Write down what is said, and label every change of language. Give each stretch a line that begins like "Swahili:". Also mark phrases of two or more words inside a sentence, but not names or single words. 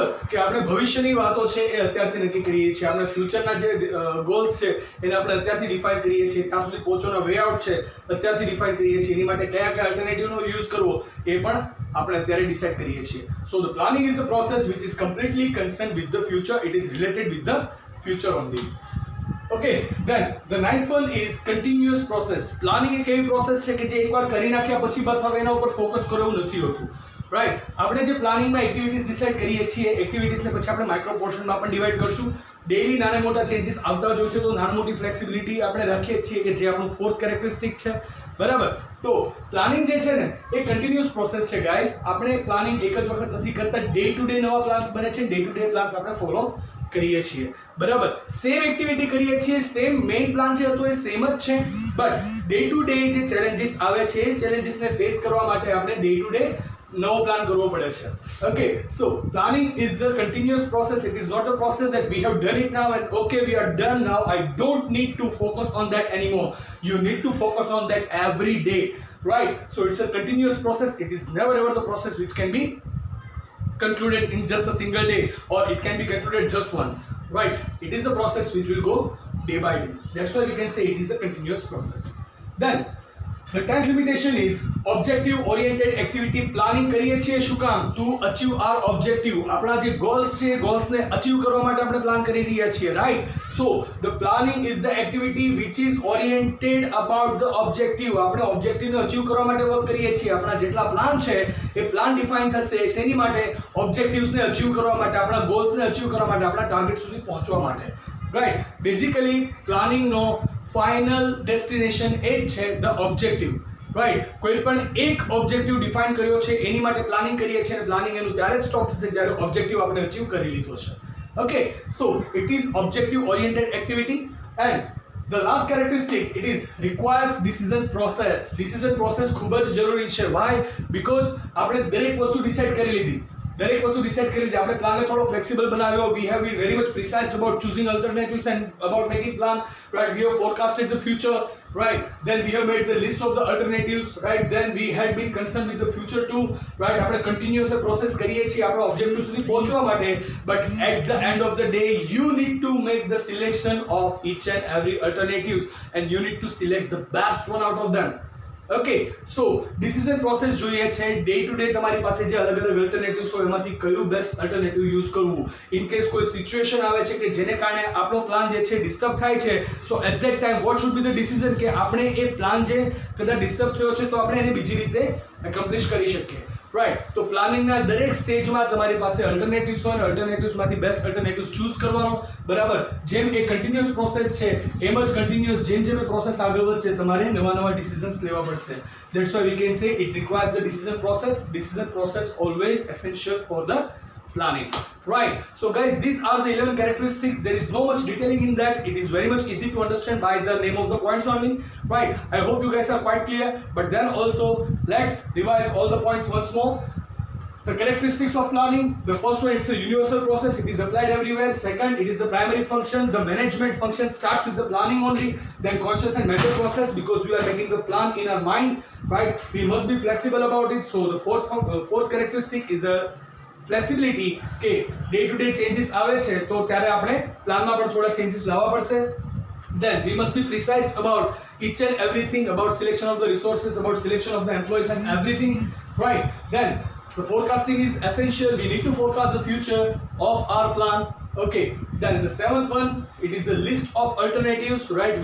Gujarati: કે આપણે ભવિષ્યની વાતો છે એ અત્યારથી નક્કી કરીએ છીએ, આપણે ફ્યુચરના જે ગોલ્સ છે એને આપણે અત્યારથી ડિફાઇન કરીએ છીએ, ત્યાં સુધી પહોંચવાનો
English: way out
Gujarati: છે અત્યારથી ડિફાઇન કરીએ છીએ, એની માટે કયા અલ્ટરનેટિવનો યુઝ કરવો એ પણ આપણે અત્યારે ડિસાઇડ કરીએ છીએ.
English: So the planning is the process which is completely concern with the future. It is related with the future only. Okay, then the ninth one is continuous process.
Gujarati: Planning એક એવી પ્રોસેસ છે કે જે એકવાર કરી નાખ્યા પછી બસ હવે એના ઉપર ફોકસ કરવું નથી હોતું, રાઈટ? આપણે જે પ્લાનિંગમાં એક્ટિવિટીઝ ડિસાઇડ કરીએ છીએ, એક્ટિવિટીઝને પછી આપણે માઇક્રો પોર્શનમાં પણ ડિવાઈડ કરશું. ડેઈલી નાના મોટા ચેન્જીસ આવતા જ હોય છે, તો નાની મોટી ફ્લેક્સિબિલિટી આપણે રાખીએ છીએ કે જે આપણું
English: fourth characteristic
Gujarati: છે, બરાબર? તો પ્લાનિંગ જે છે ને એ
English: continuous process
Gujarati: છે ગાઈસ. આપણે પ્લાનિંગ એક જ વખત નથી કરતા,
English: day to day
Gujarati: નવા પ્લાન્સ બને છે,
English: day to day
Gujarati: પ્લાન્સ આપણે ફોલો કરીએ છીએ, બરાબર?
English: same activity
Gujarati: કરીએ છીએ,
English: same main plan
Gujarati: જે હતો એ સેમ જ છે,
English: but day to day
Gujarati: જે ચેલેન્જીસ આવે છે એ ચેલેન્જીસને ફેસ કરવા માટે આપણે
English: day to day
Gujarati: નવો પ્લાન કરવો પડે છે.
English: Okay, so planning is the continuous process. It is not a process that we have done it now and okay we are done now, I don't need to focus on that anymore. You need to focus on that every day, right? So it's a continuous process. It is never ever the process which can be concluded in just a single day, or it can be concluded just once, right? It is the process which will go day by day. That's why we can say it is the continuous process. Then The 10th limitation is objective oriented activity.
Gujarati: Planning કરીએ છીએ શું કામ?
English: To achieve our objective.
Gujarati: આપણા જે goals છે, goals ને achieve કરવા માટે આપણે plan કરી રહ્યા છીએ,
English: right? So the planning is the activity which is oriented about the objective.
Gujarati: આપણે objective ને achieve કરવા માટે work કરીએ છીએ. આપણા જેટલા plan છે એ plan define થશે શેની માટે? objectives ને achieve કરવા માટે, આપણા goals ને achieve કરવા માટે, આપણા target સુધી પહોંચવા માટે,
English: right?
Gujarati: Basically planning નો
English: final destination
Gujarati: એ છે
English: the objective, right?
Gujarati: કોઈ પણ એક ઓબ્જેક્ટિવ ડિફાઇન કર્યો છે એની માટે પ્લાનિંગ કરીએ છીએ અને પ્લાનિંગ એનું ત્યારે સ્ટોપ થશે જ્યારે ઓબ્જેક્ટિવ આપણે અચીવ કરી લીધો છે.
English: Okay, so it is objective oriented activity. And the last characteristic, it is requires decision process. decision process
Gujarati: ખૂબ જ જરૂરી છે. વાય? બીકોઝ આપણે દરેક વસ્તુ ડિસાઇડ કરી લીધી, દરેક વસ્તુ ડિસાઇડ કરી લીધી, આપણે પ્લાનને થોડો ફ્લેક્સિબલ બનાવ્યો.
English: We have been very much precise about choosing alternatives and about making plan, right? We have forecasted the future, right? Then we have made the list of the alternatives, right? Then we had been concerned with the future too, right?
Gujarati: આપણે
English: continuous process
Gujarati: કરીએ છીએ આપણા objective સુધી પહોંચવા માટે,
English: but at the end of the day you need to make the selection of each and every alternatives and you need to select the best one out of them. Okay, so decision process જોઈએ છે. day to day
Gujarati: તમારી પાસે જે અલગ અલગ અલ્ટરનેટિવ્સ હોય એમાંથી કયું
English: best alternative use
Gujarati: કરવું. ઇન કેસ કોઈ સિચ્યુએશન આવે છે કે જેને કારણે આપણો પ્લાન જે છે ડિસ્ટર્બ થાય છે,
English: so at that time what should be the decision
Gujarati: કે આપણે એ પ્લાન જે કદાચ ડિસ્ટર્બ થયો છે તો આપણે એને બીજી રીતે એકોમ્પ્લિશ કરી શકીએ, રાઈટ? તો પ્લાનિંગના દરેક સ્ટેજમાં તમારી પાસે અલ્ટરનેટિવ્સ હોય અને અલ્ટરનેટિવ્સમાંથી બેસ્ટ અલ્ટરનેટિવ્સ ચૂઝ કરવાનો, બરાબર? જેમ એ
English: continuous process
Gujarati: છે એમ જ કન્ટિન્યુઅસ જેમ જેમ એ પ્રોસેસ આગળ વધશે તમારે નવા નવા ડિસિઝન્સ લેવા પડશે.
English: That's why we can say it requires the decision process. Decision process always essential for the planning, right? So guys, these are the 11 characteristics. There is no much detailing in that. It is very much easy to understand by the name of the points only, right? I hope you guys are quite clear, but then also let's revise all the points once more. The characteristics of planning: the first one, it's a universal process, it is applied everywhere. Second, it is the primary function. The management function starts with the planning only, then conscious and mental process, because we are making the plan in our mind, right? We must be flexible about it. So the fourth characteristic is the flexibility.
Gujarati: કે ડે ટુ ડે ચેન્જીસ આવે છે તો ત્યારે આપણે પ્લાનમાં પણ થોડા ચેન્જીસ લાવવા પડશે.
English: Then we must be precise about each and everything, about selection of the resources, about selection of the employees and everything, right? Then the forecasting is essential. We need to forecast the future of our plan. Okay, then the seventh one, it is the list of alternatives, right?